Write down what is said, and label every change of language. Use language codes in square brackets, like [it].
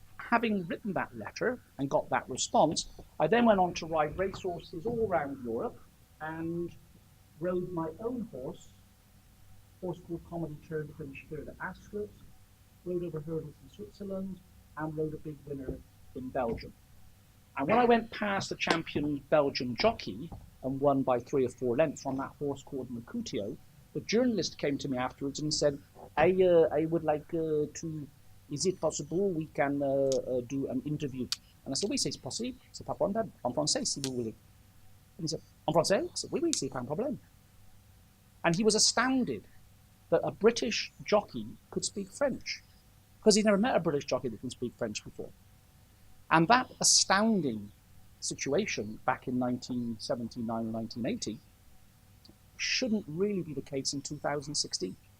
[en] Having written that letter and got that response, I then went on to ride racehorses all around Europe and rode my own horse called Comedy Turn to finish third at Ascot, rode over hurdles in Switzerland, and rode a big winner in Belgium. And when I went past the champion Belgian jockey and won by 3 or 4 lengths on that horse called Mercutio, the journalist came to me afterwards and said, I would like to, is it possible we can do an interview? And I said, [fr] oui, c'est possible, c'est pas problème, en français si vous voulez. [en] And he said, [fr] en français? [en] I said, [fr] oui, oui, c'est pas un problème. [en] And he was astounded that a British jockey could speak French, because he'd never met a British jockey that can speak French before. And that astounding situation back in 1979 or 1980 shouldn't really be the case in 2016.